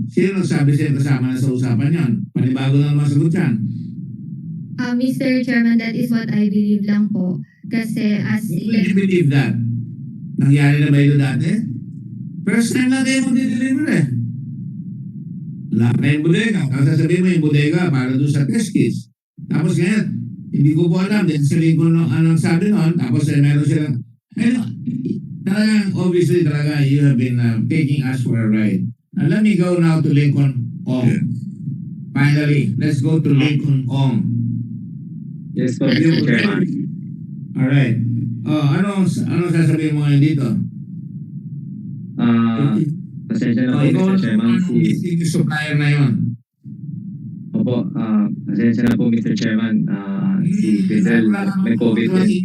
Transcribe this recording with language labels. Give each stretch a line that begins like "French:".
Filipino: Sino nagsabi sa'yo kasama na sa usapan yon? Panibago na masagot yan.
English: Mr. Chairman, that is what I believe lang po.
Filipino: Kasi as...
English: Why do you believe that?
Filipino: Nangyari na ba ito dati? First time na kayo mag-deliver eh. Wala pa yung bodega. Tapos sasabihin mo yung bodega para doon sa test kits. Tapos ngayon, hindi ko po alam. Then sa Lincoln anong sabi noon. Tapos meron silang...
English: Talagang, obviously, talaga, you have been taking us for a ride. Now, let me go now to Lincoln Ong. Finally, let's go to Lincoln Ong. Yes po, Mr. Chairman. Alright.
Filipino: Anong sasabihin mo ngayon dito? Pasensya na po, Mr. Chairman. Yung supplier na yun. Opo, pasensya na po, Mr. Chairman. Si Giselle, may COVID din.